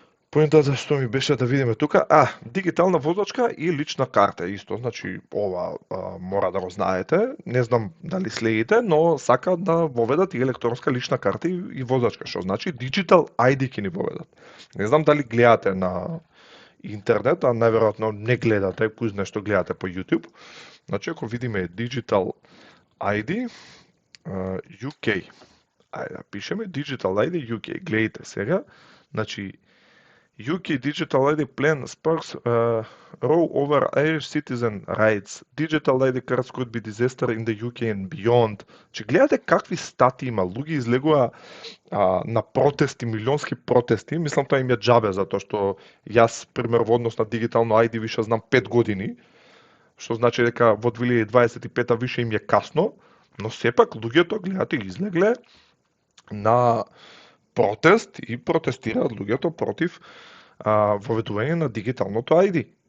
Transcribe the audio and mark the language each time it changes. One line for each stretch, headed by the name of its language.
Macedonian: Поентата што ми беше да видиме тука, дигитална возачка и лична карта исто, значи ова мора да го знаете, не знам дали следите, но сакаат да воведат и електронска лична карта и возачка, што значи Digital ID ќе ни воведат. Не знам дали гледате на интернет, а најверојатно не гледате, кој знае што гледате по YouTube. Значи ако видиме
English: Digital ID UK,
Macedonian: ајде пишеме
English: Digital ID UK,
Macedonian: гледате сега, значи
English: UK Digital ID Plan Sparks roll over Irish citizen rights. Digital ID cards could be disaster in the UK and beyond.
Macedonian: Че гледате какви стати има. Луѓе излегува на протести, милионски протести. Мислам тоа им е џабе, затоа што јас, пример, во однос на дигитално ID више знам 5 години, што значи дека во 2025 више им е касно, но сепак луѓето, гледате, излегле на протест и протестираат луѓето против воведување на дигиталното ID.